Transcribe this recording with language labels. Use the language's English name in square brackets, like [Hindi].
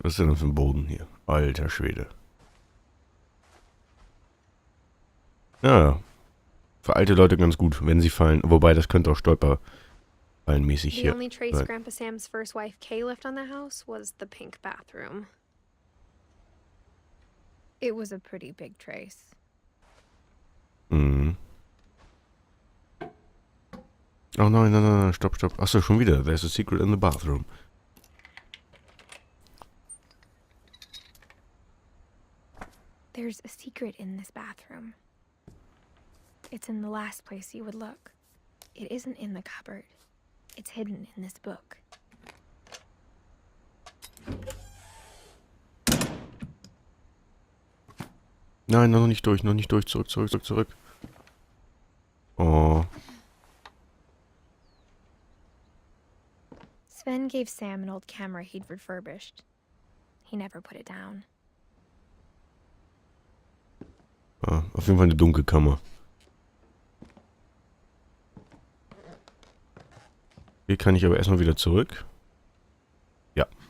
[German] Was ist denn für ein Boden hier? Alter Schwede. Ja, für alte Leute ganz gut, wenn sie fallen. Wobei, das könnte auch stolperfallenmäßig [English] The [German] hier [English] only trace [German] sein. [English] Grandpa Sam's first wife Kay left on the house was the pink bathroom. It was a pretty big trace. Mhm. [German] Oh nein, nein, nein, stopp, stopp. Achso, schon wieder. [English] There's a secret in the bathroom. There's a secret in this bathroom. It's in the last place you would look. It isn't in the cupboard. It's hidden in this book. [German] Nein, noch nicht durch, noch nicht durch. Zurück, zurück, zurück, zurück. Oh. [English] Sven gave Sam an old camera he'd refurbished. He never put it down. [German] Ah, auf jeden Fall eine dunkle Kammer. Hier kann ich aber erstmal wieder zurück. Ja.